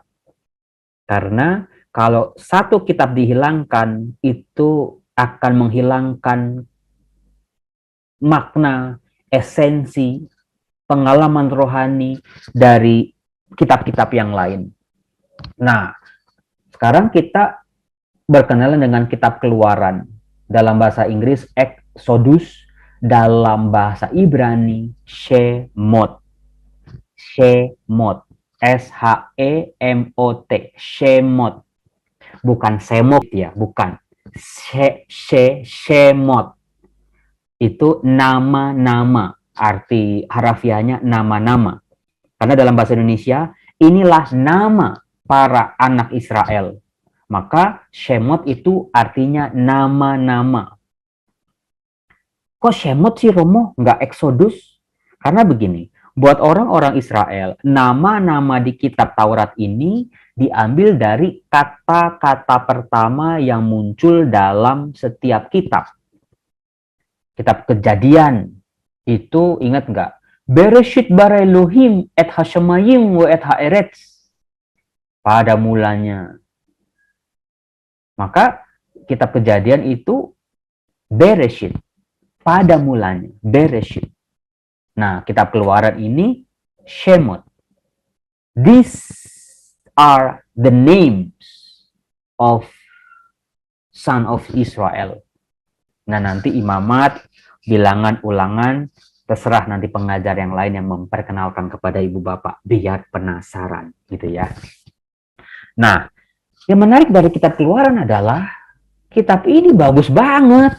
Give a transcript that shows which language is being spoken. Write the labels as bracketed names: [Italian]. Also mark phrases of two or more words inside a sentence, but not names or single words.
[Indonesian] Karena kalau satu kitab dihilangkan, itu akan menghilangkan makna, esensi, pengalaman rohani dari kitab-kitab yang lain. Nah, sekarang kita berkenalan dengan kitab Keluaran. Dalam bahasa Inggris, Exodus. Dalam bahasa Ibrani, Shemot. Shemot. S-H-E-M-O-T. Shemot. Bukan semot ya, bukan. Shemot. Itu nama-nama. Arti harafiahnya nama-nama. Karena dalam bahasa Indonesia, inilah nama para anak Israel. Maka Shemot itu artinya nama-nama. Kok Shemot sih Romo, nggak Exodus? Karena begini, buat orang-orang Israel, nama-nama di kitab Taurat ini diambil dari kata-kata pertama yang muncul dalam setiap kitab. Kitab Kejadian, itu ingat nggak? [Hebrew] בראשית ברא אלוהים את השמים ואת הארץ. [Indonesian] Pada mulanya. Maka kitab Kejadian itu Bereshit. Pada mulanya. Bereshit. Nah, kitab Keluaran ini Shemot. [English] These are the names of son of Israel. [Indonesian] Nah, nanti imamat, bilangan, ulangan, terserah nanti pengajar yang lain yang memperkenalkan kepada ibu bapak, biar penasaran gitu ya. Nah, yang menarik dari kitab Keluaran adalah kitab ini bagus banget.